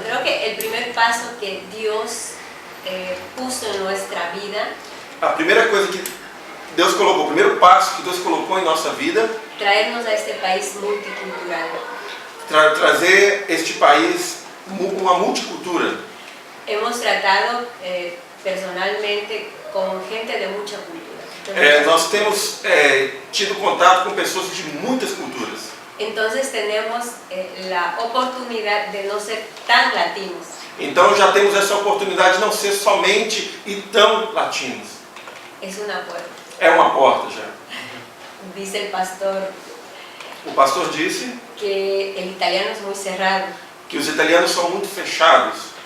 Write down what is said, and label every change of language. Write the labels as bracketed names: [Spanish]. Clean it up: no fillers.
[Spanish] Creo que el primer paso que Dios puso en nuestra vida, [Portuguese] A primeira coisa que Deus colocou, o primeiro passo que Deus colocou em nossa vida, [Spanish] traernos a este país multicultural. [Portuguese] trazer este país uma multicultura. [Spanish] Hemos tratado personalmente con gente de mucha cultura. [Portuguese] Nós temos tido contato com pessoas de muitas culturas. [Spanish] Entonces tenemos la oportunidad de no ser tan latinos. [Portuguese] Então já temos essa oportunidade de não ser somente e tão latinos. [Spanish] Es una puerta. [Portuguese] É uma porta já. [Spanish] Dice el pastor [Portuguese] O pastor disse [Spanish] que el italiano es muy cerrado. [Portuguese] que os italianos são muito fechados.